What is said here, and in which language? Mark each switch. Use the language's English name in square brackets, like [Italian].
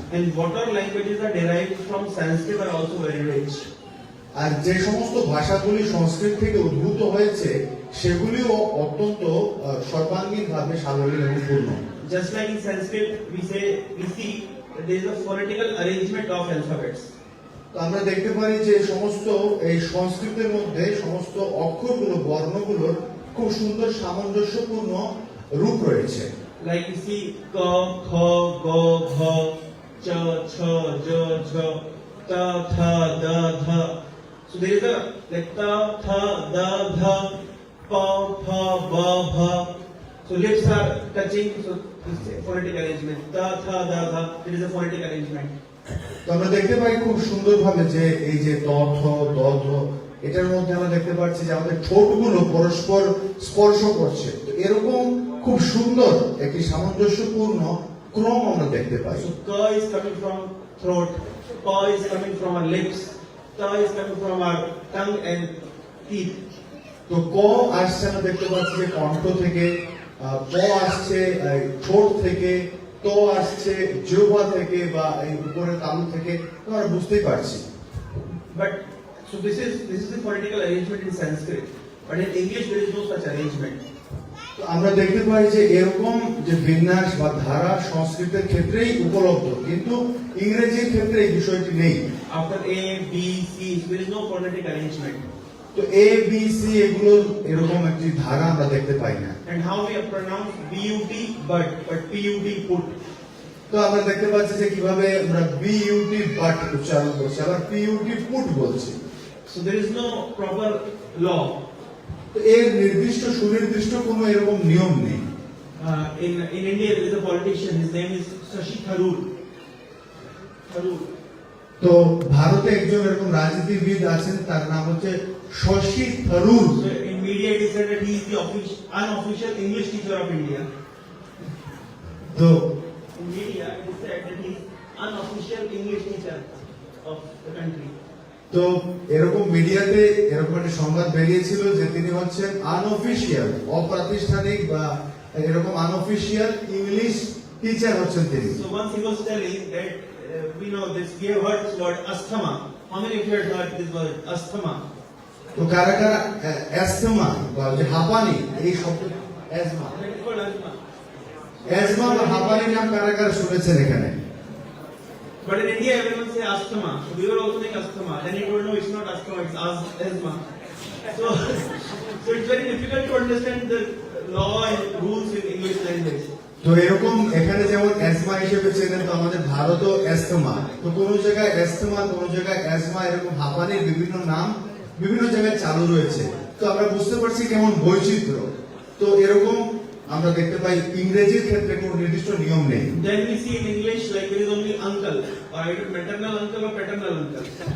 [English] And whatever languages are derived from Sanskrit are also very rich. [Bangla] আর যে সমস্ত ভাষাগুলি সংস্কৃত থেকে উদ্ভূত হয়েছে সেগুলিও অত্যন্ত সর্বাঙ্গীনভাবে সাবলীল এবং পূর্ণ। [English] Just like in Sanskrit, we see that there is a phonetical arrangement of alphabets. [Bangla] তো আমরা দেখতে পারি যে সমস্ত এই সংস্কৃতের মধ্যে সমস্ত অক্ষরগুলো, বর্ণগুলোর খুব সুন্দর সামঞ্জস্যপূর্ণ রূপ রয়েছে। [English] Like you see ka, kha, ga, gha, cha, cha, ja, jha, ta, tha, da, dha. So there is a like ta, tha, da, dha, pa, pha, ba, bha. So lips are touching, so this is a phonetic arrangement. Ta, tha, da, dha. It is a phonetic arrangement. [Bangla] তো আমরা দেখতে পাই খুব সুন্দরভাবে যে এই যে ত, থ, দ, ধ, এটার মধ্যে আমরা দেখতে পাচ্ছি যে আমাদের ঠোঁটগুলো পরস্পর স্পর্শ করছে। তো এরকম খুব সুন্দর একটি সামঞ্জস্যপূর্ণ ক্রম আমরা দেখতে পাই। [English] So ka is coming from throat, pa is coming from our lips, ta is coming from our tongue and teeth. [Bangla] তো ক আসছে আমরা দেখতে পাচ্ছি যে কণ্ঠ থেকে, প আসছে ঠোঁট থেকে, ত আসছে জিহ্বা থেকে বা এই উপরের তালু থেকে। তো আমরা বুঝতেই পারছি। [English] But so this is the phonetical arrangement in Sanskrit. But in English there is no such arrangement. [Bangla] তো আমরা দেখতে পাই যে এরকম যে বিন্যাস বা ধারা সংস্কৃতের ক্ষেত্রেই উপলব্ধ, কিন্তু ইংরেজির ক্ষেত্রে এই বিষয়টি নেই। [English] After A, B, C, there is no phonetic arrangement. [Bangla] তো এ বি সি এগুলোর এরকম একটি ধারা আমরা দেখতে পাই না। [English] And how we pronounce BUT but PUT put. [Bangla] তো আমরা দেখতে পাচ্ছি যে কিভাবে আমরা বিইউটি বাট উচ্চারণ করছি, আবার পিইউটি পুট বলছি। [English] So there is no proper law. [Bangla] তো এর নির্দিষ্ট সুনির্দিষ্ট কোনো এরকম নিয়ম নেই। [English] In India there is a politician, his name is Shashi Tharoor. [Bangla] তো ভারতে একজন এরকম রাজনীতিবিদ আছেন, তার নাম হচ্ছে Shashi Tharoor. [English] So in media it is said that he is the unofficial English teacher of India. [Bangla] তো [English] In media it is said that he is unofficial English teacher of the country. [Bangla] তো এরকম মিডিয়াতে এরকম একটা সংবাদ বেরিয়েছিল যে তিনি হচ্ছেন আনঅফিশিয়াল, অপ্রাতিষ্ঠানিক বা এরকম আনঅফিশিয়াল ইংলিশ টিচার হচ্ছেন তিনি। [English] So once he was telling that we know this, we have heard this word asthma. How many of you have heard this word asthma? [Bangla] তো কারা কারা অ্যাজমা বা যে হাঁপানি এই শব্দ asthma [English] It is called asthma. [Bangla] Asthma বা হাঁপানি নাম কারা কারা শুনেছেন এখানে? [English] But in India, everyone say asthma. So we were also saying asthma. Then he told no, it's not asthma, it's asthma. So, so it's very difficult to understand the law and rules in English language. [Bangla] তো এরকম এখানে যেমন asthma হিসেবে চেনেন, তো আমাদের ভারতও অ্যাস্তমা। তো কোন জায়গায় অ্যাস্তমা, কোন জায়গায় অ্যাজমা, এরকম হাঁপানির বিভিন্ন নাম বিভিন্ন জায়গায় চালু রয়েছে। তো আমরা বুঝতে পারছি কেমন বৈচিত্র্য। তো এরকম আমরা দেখতে পাই ইংরেজির ক্ষেত্রে কোনো নির্দিষ্ট নিয়ম নেই। [English] Then we see in English like there is only uncle, or either maternal uncle or paternal uncle.